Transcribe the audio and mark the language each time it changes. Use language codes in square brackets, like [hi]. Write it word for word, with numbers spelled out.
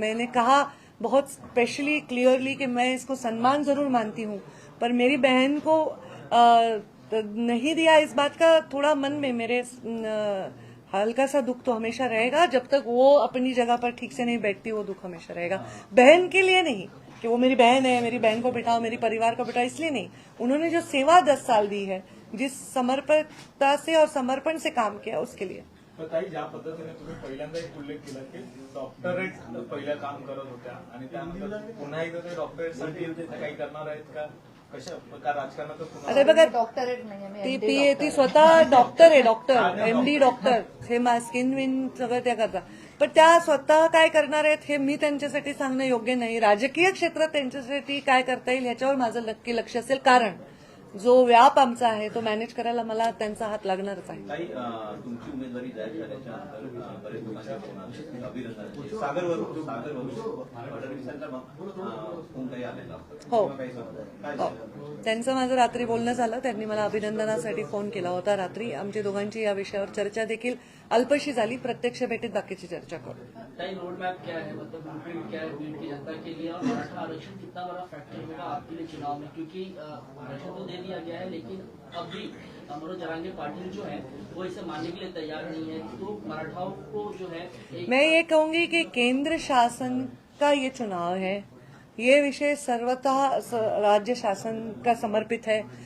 [hi] मैंने कहा बहुत स्पेशली क्लियरली कि मैं इसको सम्मान जरूर मानती हूँ, पर मेरी बहन को अ, त- नहीं दिया इस बात का थोड़ा मन में मेरे अ, हल्का सा दुख तो हमेशा रहेगा. जब तक वो अपनी जगह पर ठीक से नहीं बैठती वो दुख हमेशा रहेगा. बहन के लिए नहीं कि वो मेरी बहन है, मेरी बहन को बिठाओ, मेरी परिवार को बिठाओ, इसलिए नहीं. उन्होंने जो सेवा दस साल दी है, जिस समर्पणता से और समर्पण से काम किया, उसके लिए. [mr] तर ताई, ज्या पद्धतीने तुम्ही पहिल्यांदा एक उल्लेख केला की डॉक्टरेट पहिल्या काम करत होत्या आणि त्यानंतर पुन्हा एकदा ते डॉक्टरेटसाठी काही करणार आहेत का, कशा का राजकारणाचं पुन्हा अरे बघा, डॉक्टरेट नाही, ती पी ए, ती स्वतः डॉक्टर आहे, डॉक्टर एम डी डॉक्टर, हे मा स्किन विन सगळं त्या करतात, पण त्या स्वतः काय करणार आहेत हे मी त्यांच्यासाठी सांगणं योग्य नाही. राजकीय क्षेत्रात त्यांच्यासाठी काय करता येईल ह्याच्यावर माझं नक्की लक्ष असेल, कारण जो व्याप आमचा आहे तो मॅनेज करायला मला त्यांचा हात लागणारच आहे. ताई, अं, तुमची उमेदवारी जाहीर झाल्याच्या नंतर अं, बरेच लोकांच्या फोन आले, अभिनंदनाचे. सागर वरू सागर वरू फडणवीसांचा अं, फोन काही आलेला हो किंवा काही समजा काय हो, झालं? त्यांचं माझं रात्री बोलणं झालं, त्यांनी मला अभिनंदनासाठी फोन केला होता रात्री. आमची दोघांची या विषयावर चर्चा देखील अल्पशी झाली, प्रत्यक्ष भेटीत बाकीची चर्चा करू. [hi] टाइम रोड मैप क्या है, मतलब ब्लूप्रिंट क्या है बीड की जनता के लिए, और मराठा आरक्षण कितना बड़ा फैक्टर होगा आपके लिए चुनाव में, क्योंकि अ, आरक्षण तो दे दिया गया है लेकिन अब भी मनोज जरांगे पाटिल जो है वो इसे मानने के लिए तैयार नहीं है, तो मराठाओं को जो है एक मैं ये कहूंगी कि केंद्र शासन का ये चुनाव है, ये विषय सर्वतः स- राज्य शासन का समर्पित है.